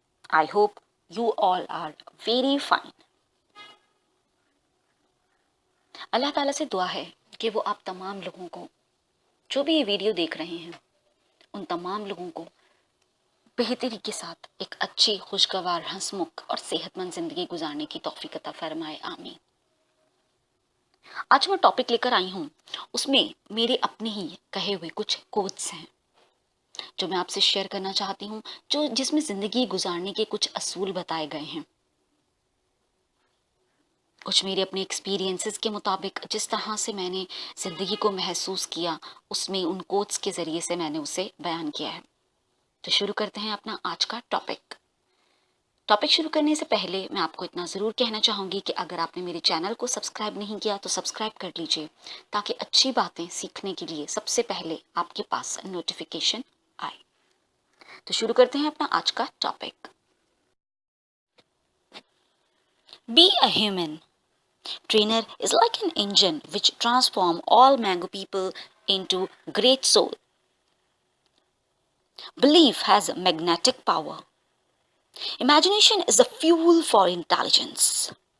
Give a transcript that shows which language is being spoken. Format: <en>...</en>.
<en>I hope you all are very fine.</en> <hi>अल्लाह ताला से दुआ है कि वो आप तमाम लोगों को, जो भी ये वीडियो देख रहे हैं, उन तमाम लोगों को बेहतरी के साथ एक अच्छी, खुशगवार, हंसमुख और सेहतमंद जिंदगी गुजारने की तौफीक अता फरमाए। आमीन। आज मैं टॉपिक लेकर आई हूँ, उसमें मेरे अपने ही कहे हुए कुछ कोट्स हैं जो मैं आपसे शेयर करना चाहती हूँ, जिसमें जिंदगी गुजारने के कुछ असूल बताए गए हैं। कुछ मेरे अपने एक्सपीरियंसेस के मुताबिक जिस तरह से मैंने ज़िंदगी को महसूस किया, उसमें उन कोट्स के ज़रिए से मैंने उसे बयान किया है। तो शुरू करते हैं अपना आज का टॉपिक। शुरू करने से पहले मैं आपको इतना ज़रूर कहना चाहूँगी कि अगर आपने मेरे चैनल को सब्सक्राइब नहीं किया तो सब्सक्राइब कर लीजिए, ताकि अच्छी बातें सीखने के लिए सबसे पहले आपके पास नोटिफिकेशन आए। तो शुरू करते हैं अपना आज का topic.</hi> <en>Be a human. Trainer is like an engine which transforms all mango people into great soul. Belief has magnetic power. Imagination is the fuel for intelligence.</en>